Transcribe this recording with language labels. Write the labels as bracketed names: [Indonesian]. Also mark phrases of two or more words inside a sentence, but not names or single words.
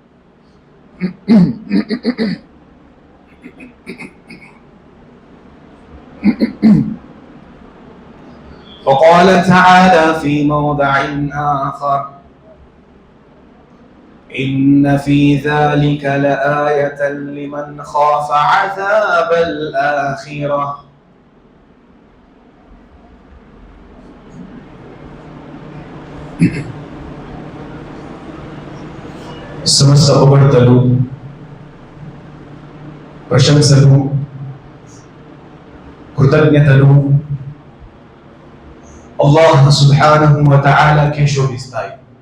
[Arabic] وقال تعالى في موضع آخر: إن في ذلك لآية لمن خاف عذاب الآخرة. [Telugu] సమస్త ఉపగడతలు ప్రశంసలు కృతజ్ఞతలు అల్లాహ్ [Arabic] سبحانه وتعالى [Telugu] శోభిస్తాయి.